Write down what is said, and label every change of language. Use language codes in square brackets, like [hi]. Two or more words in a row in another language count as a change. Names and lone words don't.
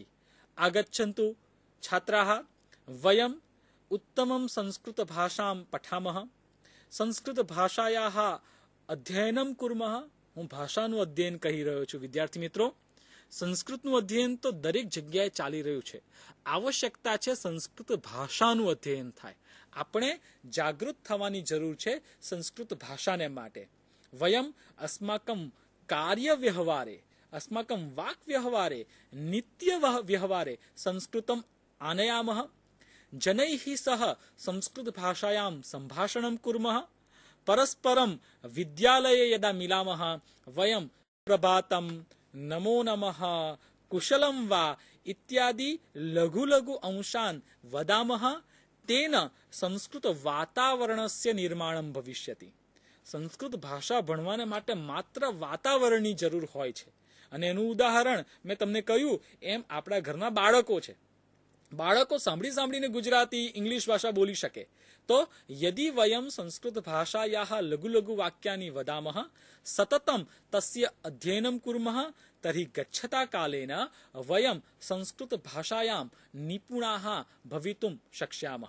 [sa] आगच्छन्तु छात्राः, वयम् उत्तमं संस्कृतभाषां पठामः, संस्कृतभाषायाः अध्ययनं कुर्मः. [gu] હું ભાષાનું અધ્યયન કહી રહ્યો છું વિદ્યાર્થી મિત્રો. સંસ્કૃતનું અધ્યયન તો દરેક જગ્યાએ ચાલી રહ્યું છે. આવશ્યકતા છે સંસ્કૃત ભાષાનું અધ્યયન થાય. આપણે જાગૃત થવાની જરૂર છે સંસ્કૃત ભાષાને માટે. [sa] वयम् अस्माकम् कार्य व्यवहारे, अस्माकम् वाक् व्यवहारे, नित्य व्यवहारे संस्कृतम् आनयामः. जनैः सह संस्कृत भाषायां संभाषणं कुर्मः. परस्परं विद्यालये यदा मिलामः वयं प्रभातं, नमो नमः, कुशलं वा इत्यादि लघु लघु अंशान् वदामः. तेन संस्कृत वातावरणस्य निर्माणं भविष्यति. [gu] संस्कृत भाषा ભણવાને માટે માત્ર વાતાવરણની જરૂર હોય છે. અને એનું ઉદાહરણ મેં તમને કહ્યું એમ આપણા ઘરના બાળકો છે. બાળકો સાંભળીને ગુજરાતી, ઇંગ્લિશ ભાષા બોલી શકે. [sa] તો यदि वयम् संस्कृत भाषायाः लघु लघु वाक्यानि वदामः, सततम् तस्य अध्ययनम् कुर्मः, तर्हि गच्छता कालेन वयम् संस्कृत भाषायां निपुणाः भवितुं शक्ष्यामः.